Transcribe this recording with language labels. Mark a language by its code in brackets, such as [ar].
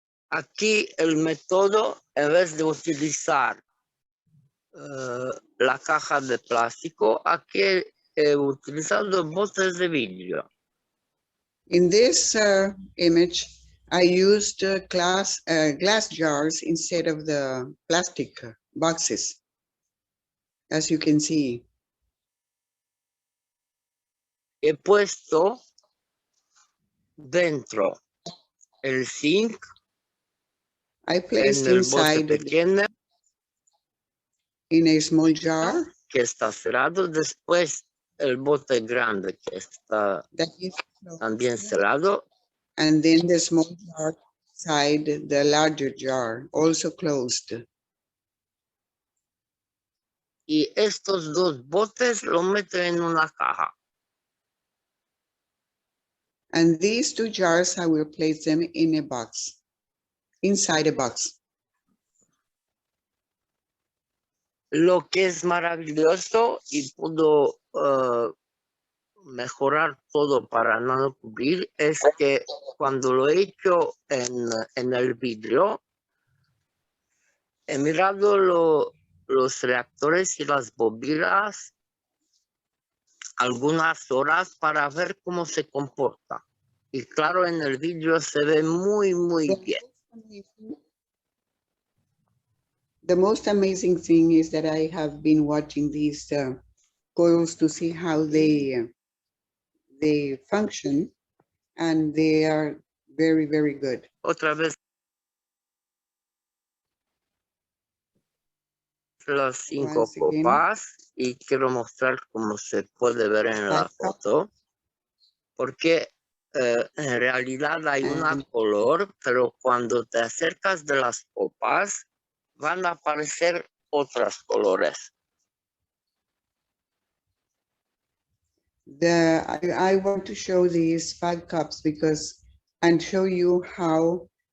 [es] aquí el método, en vez de utilizar la caja de plástico, aquí he utilizado botes de vidrio. [en] In this image, I used glass jars instead of the plastic boxes, as you can see. [es] He puesto dentro el zinc. [en] I placed [es] en el [en] inside [es] bote pequeño, [en] in a small jar [es] que está cerrado. Después el bote grande que está también cerrado. [en] And then the small jar inside the larger jar, also closed. [es] Y estos dos botes lo meto en una caja. [en] And these two jars, I will place them in a box, inside a box. [es] Lo que es maravilloso y pudo mejorar todo para no cubrir es que cuando lo he hecho en el vidrio, he mirado los reactores y las bobinas algunas horas para ver cómo se comporta. Y claro, en el vidrio se ve muy, muy bien. [en] The most amazing thing is that I have been watching these coils to see how they function, and they are very, very good. [es] Otra vez las 5 copas y quiero mostrar cómo se puede ver en la foto, porque en realidad hay un color, pero cuando te acercas de las copas van a aparecer otros colores. [en] I want to show these 5 cups and show you how